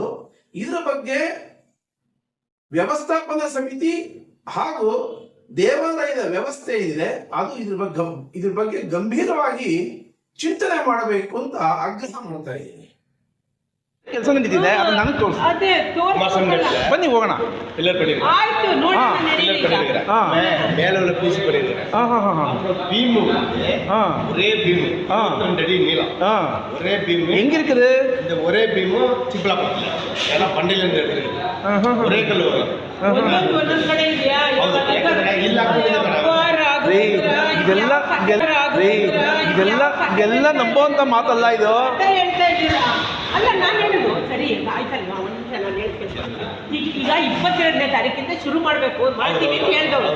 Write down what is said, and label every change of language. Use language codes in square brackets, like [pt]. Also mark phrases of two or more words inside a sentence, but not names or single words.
[kn] ಇದರ ಬಗ್ಗೆ ವ್ಯವಸ್ಥಾಪನಾ ಸಮಿತಿ ಹಾಗೂ ದೇವಾಲಯದ ವ್ಯವಸ್ಥೆ ಇದೆ, ಅದು ಇದ್ರ ಬಗ್ಗೆ ಗಂಭೀರವಾಗಿ ಚಿಂತನೆ ಮಾಡಬೇಕು ಅಂತ ಆಗ್ರಹ ಮಾಡ್ತಾ ಇದ್ದೀನಿ. ಕೆಲಸ ನಡೀತಿದೆ, ಅದು ನನಗೆ ತೋರಿಸಿ. ಬನ್ನಿ ಹೋಗೋಣ. [ta] மேல பீஸ் பீமு ஒரே பீமு 2 அடி நீளம். ஒரே பீமு எங்க இருக்குது? இந்த ஒரே பீமு சிப்லாபத்துல ஏன்னா பண்டையில இருந்து எடுத்துருக்கு. ஒரே கல் வரும். [kn] ಇದೆಲ್ಲ ನಂಬುವಂತ ಮಾತಲ್ಲ ಇದು. ಅಲ್ಲ, ನಾನು ಹೇಳುದು ಸರಿ ಆಯ್ತಲ್ವಾ, ಒಂದು ನಿಮಿಷ ನಾನು ಹೇಳ್ತೀನಿ. ಈಗ 22ನೇ ತಾರೀಕಿಂದ ಶುರು ಮಾಡಬೇಕು ಮಾಡ್ತೀವಿ ಅಂತ ಹೇಳಿದವರು.